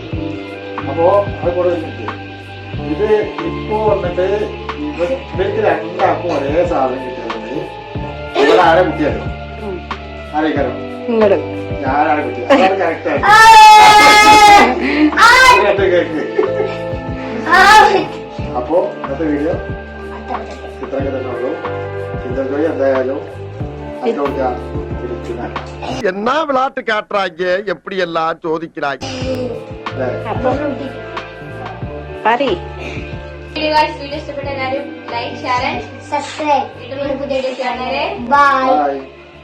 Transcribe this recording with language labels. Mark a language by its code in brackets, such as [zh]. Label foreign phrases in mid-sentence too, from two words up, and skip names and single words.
[ml] അപ്പോ അത് കൂടെ ഇത് ഇപ്പൊ വന്നിട്ട് ഇവർക്ക് രണ്ടാക്കും ഒരേ സാധനം കിട്ടിയത് ഇവിടെ ആരെ കുട്ടിയല്ലോ ആരേക്കാരോ ഞാനാണ് കുട്ടിയത് അതാണ് കറക്റ്റായിട്ട് കേക്ക്. അപ്പോ ഇന്നത്തെ വീഡിയോ ഇത്രയൊക്കെ തന്നെ ഉള്ളൂ. കിൻഡർ ജോയ് എന്തായാലും [ta] என்ன விளையாட்டு காட்டுறாங்க எப்படி எல்லாம் சோதிக்கிறாங்க [ml] വീഡിയോ ഇഷ്ടപ്പെട്ട എല്ലാവരും [en] like share and [ml] സബ്സ്ക്രൈബ് വീണ്ടും പുതിയ വീഡിയോ കാണാൻ. ബൈ.